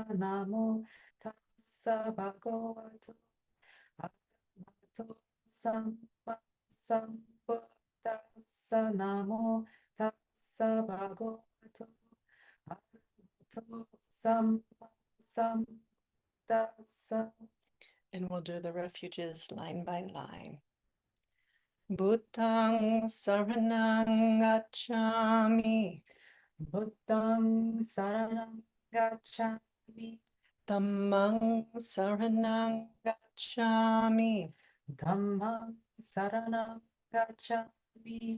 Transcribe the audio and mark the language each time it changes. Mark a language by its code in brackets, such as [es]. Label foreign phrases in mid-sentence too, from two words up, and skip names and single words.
[pi] Namo tassa bhagavato arahato samma sambuddhassa. Namo tassa bhagavato arahato samma sambuddhassa. [en] And we'll do the refuges line by line. [pi] Bhutang saranang gacchami. Buddhang saranang gacchami. Dhammang saranang gacchami. Dhammang saranang gacchami.